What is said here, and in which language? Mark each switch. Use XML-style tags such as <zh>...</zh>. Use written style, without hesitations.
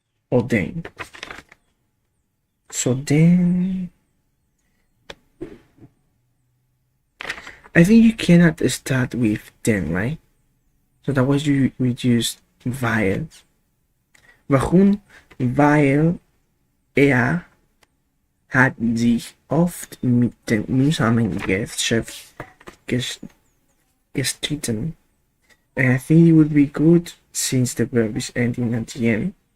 <en>or den. So then I think you cannot start with den, right? So that was you would use weil.</en> <de>Warum? Weil er hat sich oft mit dem mühsamen Geschäft gestritten.</de> <en>And I think it would be good since the verb is ending at the end.</en>